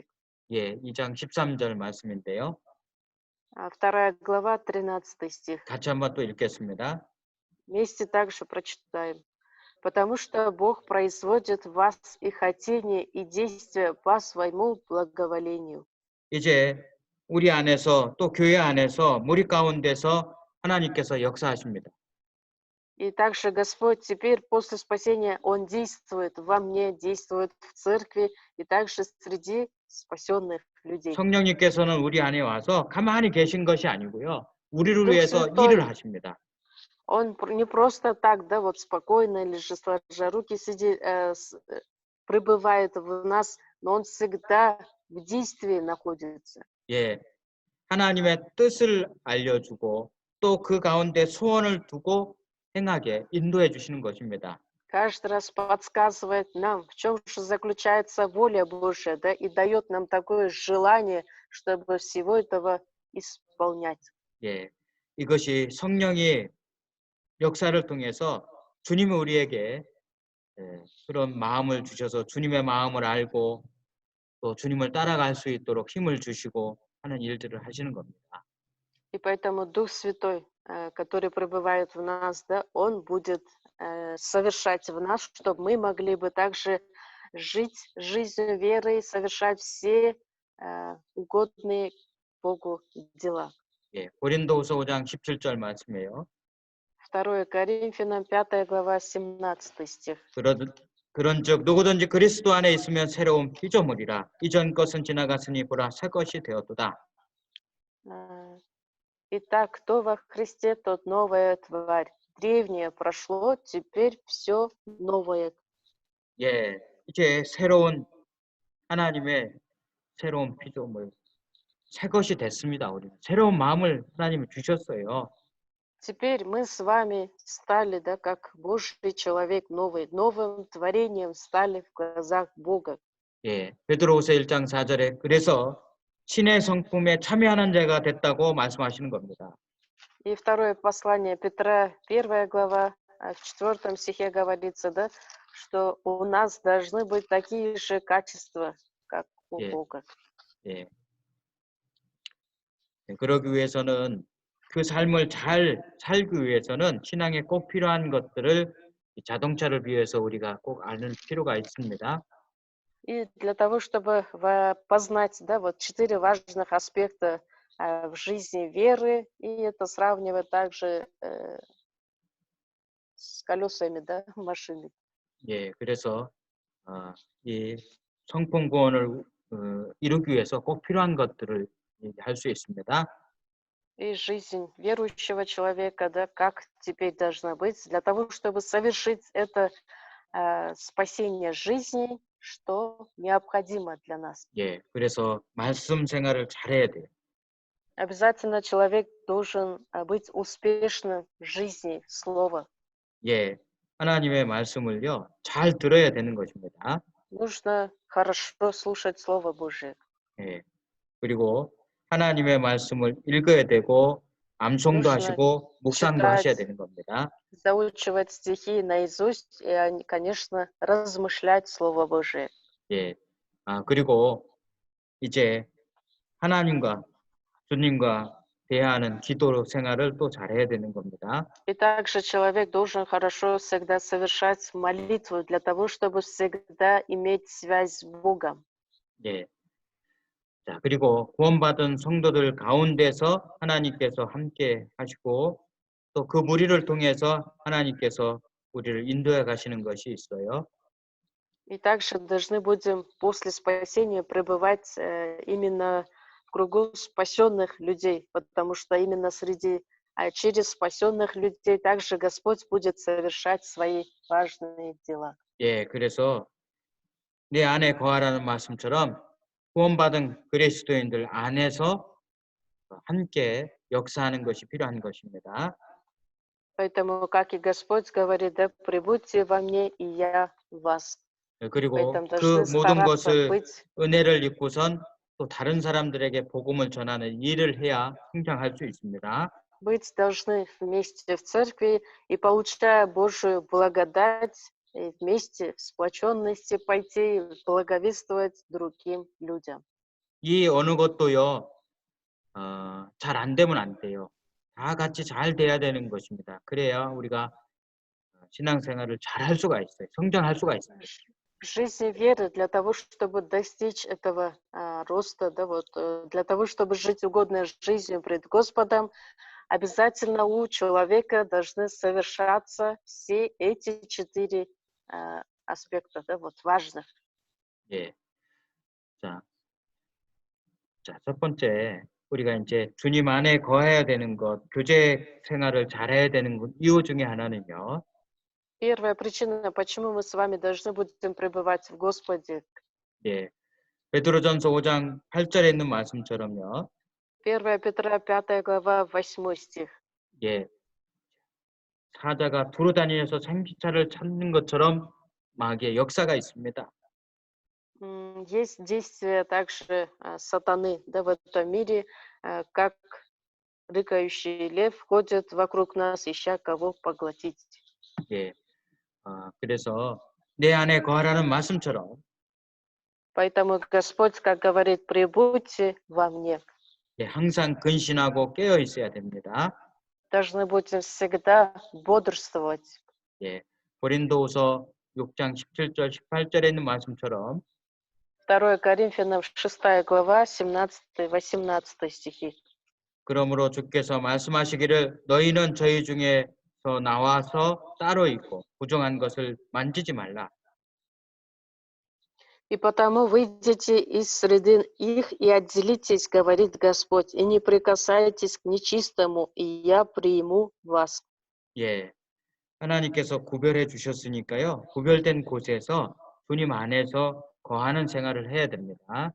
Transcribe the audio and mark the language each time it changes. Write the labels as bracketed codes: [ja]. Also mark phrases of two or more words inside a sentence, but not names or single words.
[ko] 예, 2장 13절 말씀인데요. [ru] 2 глава, 13 стих. [ko] 같이 한번 또 읽겠습니다. [ru] Вместе также прочитаем. «Потому что Бог производит в вас и хотение, и действия по своему благоволению». [ko] 이제 우리 안에서 또 교회 안에서 무리 가운데서 하나님께서 역사하십니다. [ru] И также Господь теперь после спасения, Он действует во мне, действует в церкви и также среди спасенных людей. [ko] 성령님께서는 우리 안에 와서 가만히 계신 것이 아니고요. 우리를 [ru] Дух [ko] 위해서 일을 [ru] Святой, [ko] 하십니다. [ru] Он не просто так, да, вот спокойно или же сложа руки сидит, пребывает в нас, но Он всегда в действии находится. [ko] 예, 하나님의 뜻을 알려주고 또 그 가운데 소원을 두고 행하게 인도해 주시는 것입니다. [ru] Каждый раз подсказывает нам, в чем же заключается воля Божья, да, и дает нам такое желание, чтобы всего этого исполнять. [ko] 예, 이것이 성령이 역사를 통해서 주님이 우리에게 그런 마음을 주셔서 주님의 마음을 알고 또 주님을 따라갈 수 있도록 힘을 주시고 하는 일들을 하시는 겁니다. [ru] И поэтому Дух Святой, который пребывает в нас, да, Он будет совершать в нас, чтобы мы могли бы также жить жизнью веры, совершать все угодные Богу дела. [ko] 예, 고린도후서 5장 17절 말씀이에요. [ru] 2 Коринфянам 5 глава 17 стих. [ko] 그런즉 누구든지 그리스도 안에 있으면 새로운 피조물이라 이전 것은 지나갔으니 보라 새 것이 되었도다. [ru] Итак, кто во Христе, тот новая тварь. Древнее прошло, теперь все новое. [ko] 예, 이제 새로운 하나님의 새로운 피조물, 새 것이 됐습니다. 우리는 새로운 마음을 하나님이 주셨어요. [ru] Теперь мы с вами стали, да, как Божий человек новый, новым творением стали в глазах Бога. [ko] 예, 베드로후서 1장 4절에 그래서 신의 성품에 참여하는 자가 됐다고 말씀하시는 겁니다. [ru] И второе послание Петра, 1 глава, в 4 стихе говорится, да, что у нас должны быть такие же качества, как у [ko] 예. [ru] Бога. [ko] 예. 그러기 위해서는 그 삶을 잘 살기 위해서는 신앙에 꼭 필요한 것들을 자동차를 비해서 우리가 꼭 아는 필요가 있습니다. [ru] И для того, чтобы познать, да, вот 4 важных аспекта в жизни веры, и это сравнивать также с колесами, да, машины. [ko] 예, 그래서 이 성품 구원을 이루기 위해서 꼭 필요한 것들을 할 수 있습니다. [ru] И жизнь верующего человека, да, как теперь должна быть, для того, чтобы совершить это спасение жизни, что необходимо для нас. [ko] 예, 그래서 말씀 생활을 잘해야 돼요. [ru] Обязательно человек должен быть успешным в жизни слова. [ko] 예, 하나님의 말씀을요 잘 들어야 되는 것입니다. [ru] Нужно хорошо слушать Слово Божие. [ko] 예, 그리고 하나님의 말씀을 읽어야 되고 암송도 [ru] Нужно [ko] 하시고 묵상도 하셔야 [ru] читать, [ko] 되는 겁니다. [ru] заучивать стихи наизусть и, конечно, размышлять Слово Божие. [ko] 예, 그리고 이제 하나님과 주님과 대하는 기도 생활을 또 잘해야 되는 겁니다. [ru] И также человек должен хорошо всегда совершать молитву для того, чтобы всегда иметь связь с Богом. [ko] 예. 자, 그리고 구원받은 성도들 가운데서 하나님께서 함께 하시고 또 그 무리를 통해서 하나님께서 우리를 인도해 가시는 것이 있어요. [ru] И также должны будем после спасения пребывать именно в кругу спасенных людей, потому что именно через спасенных людей также Господь будет совершать свои важные дела. [ko] 예, 그래서 내 안에 거하라는 말씀처럼 구원받은 그리스도인들 안에서 함께 역사하는 것이 필요한 것입니다. [ru] Поэтому, как и Господь говорит, да, пребудьте во мне, и я в вас. [ko] 예, 그리고 [ru] Поэтому [ko] 그 [ru] должны [ko] 모든 [ru] стараться [ko] 것을 [ru] быть, [ko] 은혜를 입고선 또 다른 사람들에게 복음을 전하는 일을 해야 성장할 수 있습니다. [ru] быть должны вместе в церкви и, получая Божию благодать, и вместе в сплоченности пойти и благовествовать другим людям. [ko] 이 어느 것도요, 잘 안 되면 안 돼요. 다 같이 잘 돼야 되는 것입니다. 그래야 우리가 신앙생활을 잘 할 수가 있어요. 성장할 수가 있습니다. [ru] В жизни веры для того, чтобы достичь этого роста, да, вот, для того, чтобы жить угодной жизнью пред Господом, обязательно у человека должны совершаться все эти 4 аспекта, да, вот, важных. [ko] 예. 자, 첫 번째, 우리가 이제 주님 안에 거해야 되는 것, 교제 생활을 잘해야 되는 이유 중에 하나는요. [ru] Первая причина, почему мы с вами должны будем пребывать в Господе. [ko] 예. 베드로전서 5장 8절에 있는 말씀처럼요. [ru] 1 Петра 5 глава 8 стих. [ko] 예. 사자가 두루 다니면서 생기차를 찾는 것처럼 마귀의 역사가 있습니다. [ru] Есть действие также сатаны, да, в этом мире, как рыкающий лев ходит вокруг нас, ища кого поглотить. [ko] 예. 그래서 내 안에 거하라는 말씀처럼 [ru] Поэтому Господь, как говорит, пребудьте во мне. [ko] 예, 항상 근신하고 깨어 있어야 됩니다. [ru] Должны будем всегда бодрствовать. [ko] 예. 고린도후서 6장 17절 18절에 있는 말씀처럼 [ru] 2 Коринфянам 6 глава 17-18 стихи. [ko] 그러므로 주께서 말씀하시기를 너희는 저희 중에서 나와서 따로 있고 부정한 것을 만지지 말라. [ru] И потому выйдите из среды их и отделитесь, говорит Господь, и не прикасайтесь к нечистому, и я приму вас. [ko] 예. 하나님께서 구별해 주셨으니까요. 구별된 곳에서 주님 안에서 거하는 생활을 해야 됩니다.